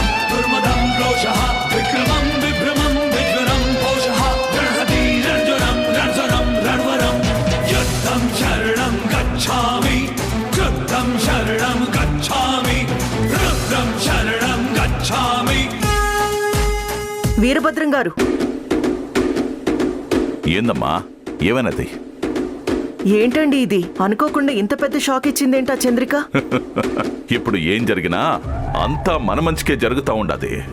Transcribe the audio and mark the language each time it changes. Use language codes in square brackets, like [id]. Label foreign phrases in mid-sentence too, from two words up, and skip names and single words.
[sa] दुर्मदं क्रोशः विक्रमं विभ्रमं विज्वरं पोषः गणहति रणज्वरं रणस्वरं रणवरं युद्धं शरणं गच्छामि कृतं शरणं गच्छामि रुद्रं शरणं गच्छामि. [te] వీరభద్రం గారు, ఏందమ్మా ఏమన్నది? ఏంటండి ఇది? అనుకోకుండా ఇంత పెద్ద షాక్ ఇచ్చిందేంటా చంద్రిక? ఇప్పుడు ఏం జరిగినా అంతా మన మంచికే జరుగుతా ఉండదు.